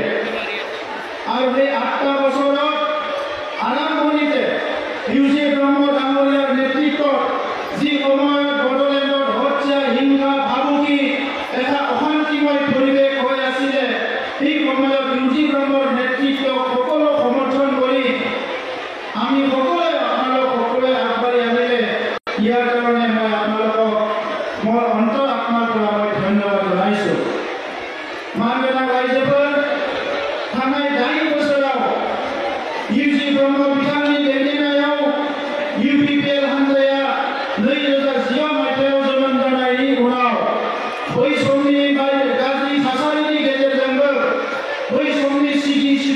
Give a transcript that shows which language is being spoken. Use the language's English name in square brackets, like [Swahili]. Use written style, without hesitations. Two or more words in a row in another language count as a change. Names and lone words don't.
[Assamese] আৰু সেই 8টা বছৰত আৰম্ভণিতে UG ব্ৰহ্ম ডাঙৰীয়াৰ নেতৃত্বত যি সময়ত বড়োলেণ্ডত হত্যা হিংসা ভাবুকি এটা অশান্তিময় পৰিৱেশ হৈ আছিলে, সেই সময়ত UG ব্ৰহ্মৰ নেতৃত্বক সকলো সমৰ্থন কৰি আমি সকলোৱে আপোনালোক সকলোৱে আগবাঢ়ি আহিলে। ইয়াৰ কাৰণে মই আপোনালোকক মোৰ অন্তৰ আত্মাৰ পৰা মই ধন্যবাদ জনাইছোঁ। মাননীয় ৰাইজবোৰ [Bodo] थांनाय 8 बोसोराव UG ब्रह्म बिथांनि दैदेननायाव UPPL हानजाया 2010 मायथाइयाव जोनोम जानायनि उनाव बै समनि गाज्रि थासारिनि गेजेरजोंबो बै समनि सिगि सिथ'